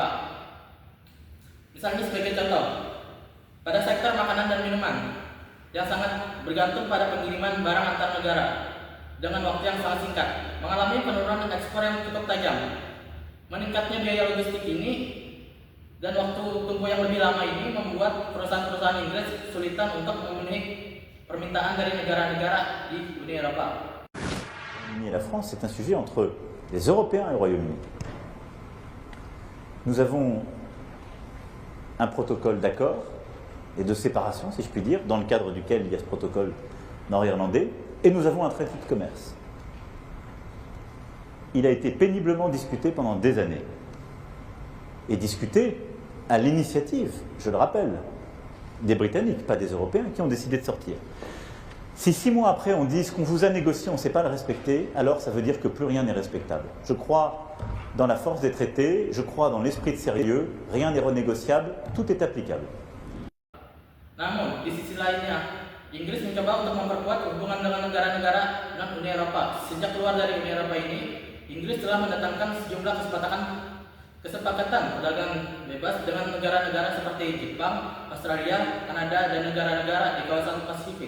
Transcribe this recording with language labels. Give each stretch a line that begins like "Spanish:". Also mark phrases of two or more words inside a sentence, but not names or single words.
Indonesian: Misalnya sebagai contoh, pada sektor makanan dan minuman yang sangat bergantung pada pengiriman barang antar negara dengan waktu yang sangat singkat, mengalami penurunan ekspor yang cukup tajam. Meningkatnya biaya logistik ini dan waktu tunggu yang lebih lama ini membuat perusahaan-perusahaan Inggris kesulitan untuk memenuhi permintaan dari negara-negara di Uni Eropa.
French: La France, c'est un sujet entre les Européens et le Royaume-Uni. Nous avons un protocole d'accord et de séparation, si je puis dire, dans le cadre duquel il y a ce protocole nord-irlandais, et nous avons un traité de commerce. Il a été péniblement discuté pendant des années, et discuté à l'initiative, je le rappelle, des Britanniques, pas des Européens, qui ont décidé de sortir. Si 6 mois après on dit ce qu'on vous a négocié, on ne sait pas le respecter, alors ça veut dire que plus rien n'est respectable. Je crois dans la force des traités, je crois dans l'esprit de sérieux, rien n'est renégociable, tout est applicable.
Indonesian: Namun, di sisi lainnya, Inggris mencoba untuk memperkuat hubungan dengan negara-negara non Uni Eropa. Sejak keluar dari Uni Eropa ini, Inggris telah mendatangkan sejumlah kesepakatan perdagangan bebas dengan negara-negara seperti Jepang, Australia, Kanada, dan negara-negara di kawasan Pasifik.